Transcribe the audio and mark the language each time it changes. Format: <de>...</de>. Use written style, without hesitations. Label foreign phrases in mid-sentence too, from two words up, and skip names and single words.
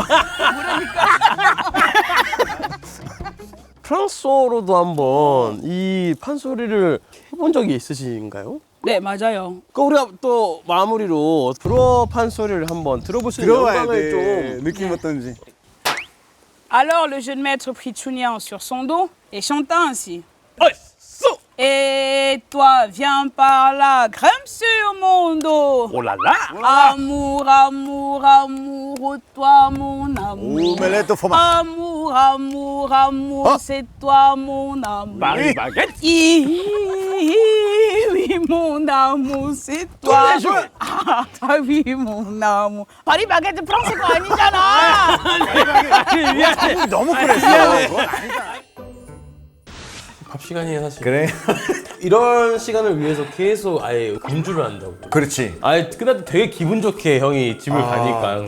<ko>프랑스어로도 한번 이 판소리를 해본 적이 있으신가요? 네 맞아요. 그 우리가 또 마무리로 불어 판소리를 한번 들어볼 수 있는 들어봐야 영광을 돼. 좀. 느낌 어떤지.</ko> <fr>Alors le jeune maître prit Chunian sur son dos et chanta ainsi.</fr> <ko>어이쏘!</ko> <fr>Et toi, viens par là, grimpe sur mon dos. 올랄라! Amour, amour, amour, toi mon amour. 오멜레트 포마. Amour, amour, amour, c'est toi mon amour. 마리 바게트! Oui, mon amour, c'est toi. Ah, oui, mon amour.</fr> <ko>파리 바게트 프랑스 거 아니잖아. 미안해. 너무 그랬어. 밥 시간이에요 사실. 그래? 이런 시간을 위해서 계속 아예 금주를 한다고. 그렇지. 아예 그날 되게 기분 좋게 형이 집을 가니까 항상.</ko>